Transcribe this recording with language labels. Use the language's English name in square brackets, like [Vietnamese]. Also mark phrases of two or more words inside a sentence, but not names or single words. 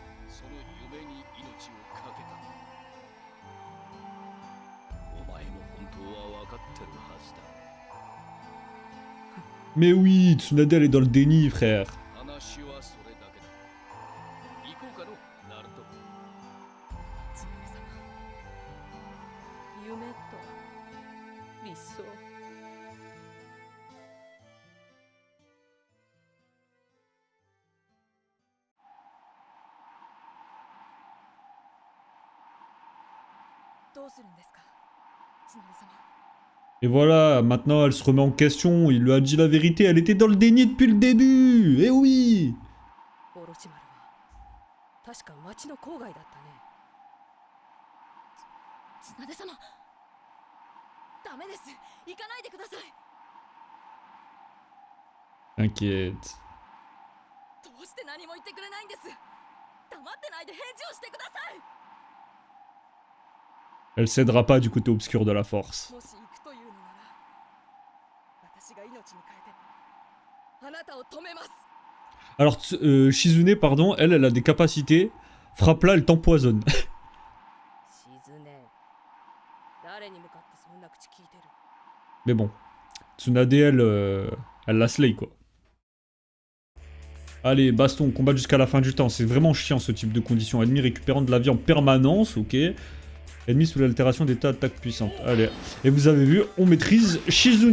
[Japanese] その夢に命を懸けた。お前も本当は分かってるはずだ。 [French] Mais oui, Tsunade elle est dans le déni, frère. [Japanese] 話はそれだけだ。行こうかの、ナルト。つむね様、夢と理想、どうするんですか、つむね様。 [French] Et voilà, maintenant elle se remet en question, il lui a dit la vérité, elle était dans le déni depuis le début. Eh oui. [Japanese] オロチマルは確か町の郊外だったね。つなで様、ダメです、行かないでください。 [French] T'inquiète. [Japanese] どうして何も言ってくれないんです。黙ってないで返事をしてください。 [French] Elle cédera pas du côté obscur de la force. [Japanese] もし行くというのなら、私が命に変えてあなたを止めます。 [French] Alors, Shizune, pardon, elle a des capacités. Frappe-là, elle t'empoisonne. [Japanese] 静ね、誰に向かってそんな口聞いてる。 [French] Mais bon, Tsunade, elle la slay, quoi. Allez, baston, combat jusqu'à la fin du temps. C'est vraiment chiant, ce type de conditions. Ennemi récupérant de la vie en permanence, ok. Ennemi sous l'altération d'état d'attaque puissante. Allez, et vous avez vu, on maîtrise Shizune.